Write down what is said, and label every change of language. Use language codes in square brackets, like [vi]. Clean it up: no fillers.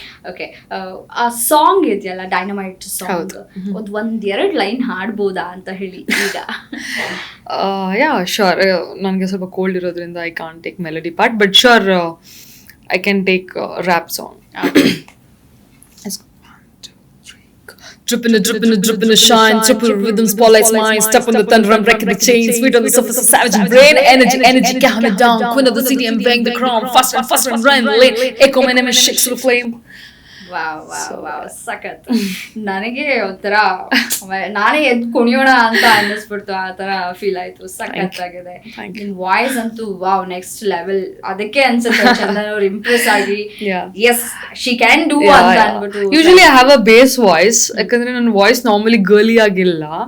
[kn] Okay, ಆ song ಇದೆಯಲ್ಲ dynamite song, ಒಂದೆರಡು ಲೈನ್ ಹಾಡ್ಬೋದಾ ಅಂತ ಹೇಳಿ ಈಗ? [en] yeah sure, [kn] ನನಗೆ ಸ್ವಲ್ಪ ಕೋಲ್ಡ್ ಇರೋದ್ರಿಂದ [en] I can't take melody part, but sure I can take rap song. Drip in the shine, triple rhythm, spotlights mine, step on the thunder, I'm breaking the chains, sweet on the surface of savage brain, energy, calm it down, queen of the city, I'm wearing the crown, faster and run, late, echo my name and shakes to the flame. [kn] Wow ಸಖತ್. ನನಗೆ ಒಂಥರ ನಾನೇ ಎದ್ದು ಕುಣಿಯೋಣ ಅಂತ ಅನ್ನಿಸ್ಬಿಡ್ತು, ಆ ತರ feel ಆಯ್ತು. ಸಖತ್ ಆಗಿದೆ ನಿನ್ ವಾಯ್ಸ್ ಅಂತೂ. Wow, next level. ಅದಕ್ಕೆ ಅನ್ಸುತ್ತೆ ಚಂದನ್ ಅವ್ರು ಇಂಪ್ರೆಸ್ ಆಗಿ [en] yes she can do [kn] ಅಂತ ಅನ್ಬಿಟ್ಟು. [en] usually I have a base voice, [kn] ಯಾಕಂದ್ರೆ ನನ್ನ ವಾಯ್ಸ್ ನಾರ್ಮಲಿ ಗರ್ಲಿ ಆಗಿಲ್ಲ.